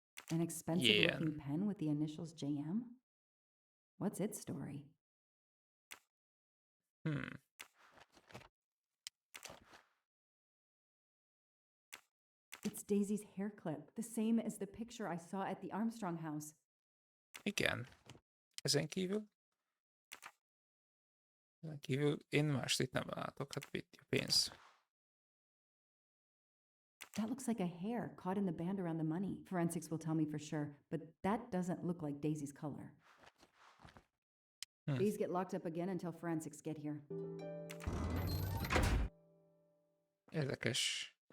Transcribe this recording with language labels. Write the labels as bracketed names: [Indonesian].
[English] An expensive looking pen with the initials JM? What's its story? It's Daisy's hair clip, the same as the picture I saw at the Armstrong house. [Hungarian] Igen. Ezen kívül én mást itt nem látok, hát itt a pénz. [English] That looks like a hair caught in the band around the money. Forensics will tell me for sure, but that doesn't look like Daisy's color. These get locked up again until forensics get here. [Hungarian] Érdekes.